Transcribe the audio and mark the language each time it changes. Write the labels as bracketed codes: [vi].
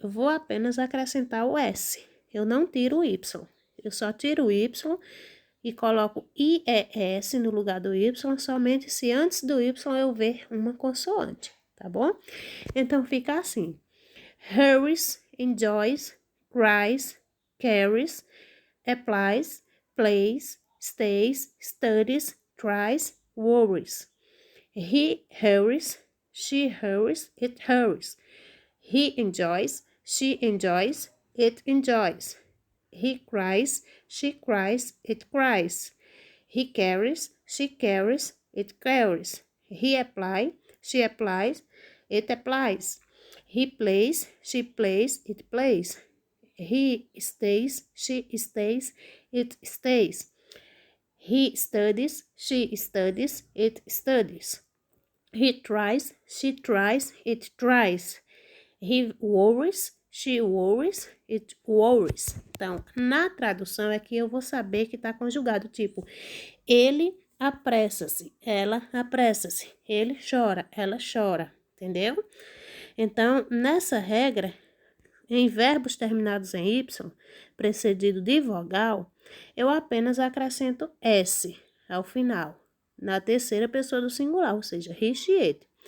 [pt] Eu vou apenas acrescentar o S. Eu não tiro o Y. Eu só tiro o Y e coloco IES no lugar do Y, somente se antes do Y eu ver uma consoante, tá bom? Então, fica assim. [en] Hurries, enjoys, cries, carries, applies, plays, stays, studies, tries, worries. He hurries, she hurries, it hurries. He enjoys, she enjoys, it enjoys. He cries, she cries, it cries. He carries, she carries, it carries. He applies, she applies, it applies. He plays, she plays, it plays. He stays, she stays, it stays. He studies, she studies, it studies. He tries, she tries, it tries. He worries, she worries, it worries. [pt] Então, na tradução aqui eu vou saber que está conjugado, tipo, ele apressa-se, ela apressa-se, ele chora, ela chora, entendeu? Então, nessa regra, em verbos terminados em Y, precedido de vogal, eu apenas acrescento S ao final, na terceira pessoa do singular, ou seja, [en] he, she, it.